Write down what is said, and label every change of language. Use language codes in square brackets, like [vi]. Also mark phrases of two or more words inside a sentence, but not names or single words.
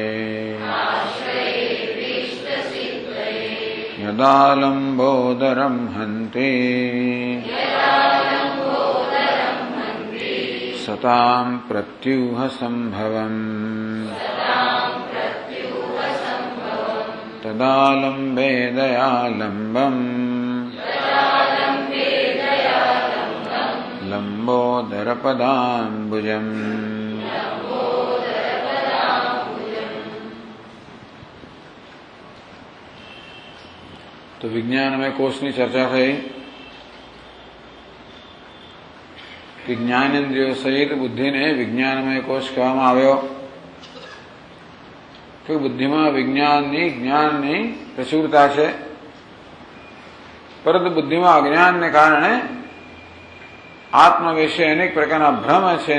[sa] यदालम्बोदरं हन्ति सतां प्रत्यूहसम्भवम् तदालम्बे दयालम्बम् लम्बोदरपदाम्बुजम्। [gu] તો વિજ્ઞાનમય કોષની ચર્ચા થઈ કે જ્ઞાનેન્દ્રિયો સહિત બુદ્ધિને વિજ્ઞાનમય કોષ કહેવામાં આવ્યો કે બુદ્ધિમાં વિજ્ઞાનની જ્ઞાનની પ્રચુરતા છે, પરંતુ બુદ્ધિમાં અજ્ઞાનને કારણે આત્મા વિશે અનેક પ્રકારના ભ્રમ છે.